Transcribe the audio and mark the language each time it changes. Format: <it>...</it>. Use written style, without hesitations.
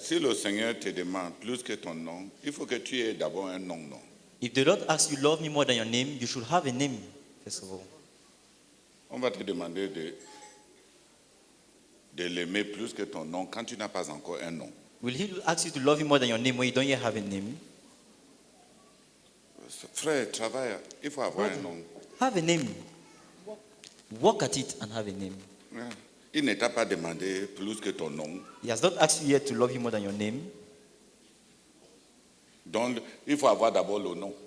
<fr>si le Seigneur te demande plus que ton nom, il faut que tu aies d'abord un nom.</fr> <en>if the Lord asks you, love me more than your name, you should have a name, first of all.</en> <fr>On va te demander de l'aimer plus que ton nom quand tu n'as pas encore un nom.</fr> <en>Will He ask you to love Him more than your name when you don't yet have a name?</en> <fr>Frère, travaille, il faut avoir un nom.</fr> <en>Have a name. Work at it and have a name.</en> <fr>Il ne t'a pas demandé plus que ton nom.</fr> <en>He has not asked you yet to love Him more than your name.</en> <fr>Donc, il faut avoir d'abord le nom.</fr>